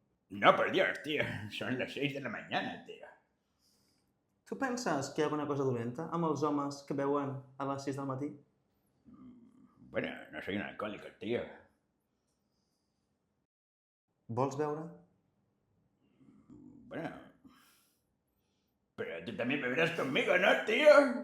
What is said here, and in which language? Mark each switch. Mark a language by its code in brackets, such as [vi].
[es] No, por Dios, tío. Son las 6 de la mañana, tío. [ca] Tu penses que hi ha alguna cosa dolenta amb els homes que beuen a les 6 del matí? [es] Bueno, no soy un alcohólico, tío. [ca] Vols beure? [es] Bueno, pero tú también beberás conmigo, ¿no, tío?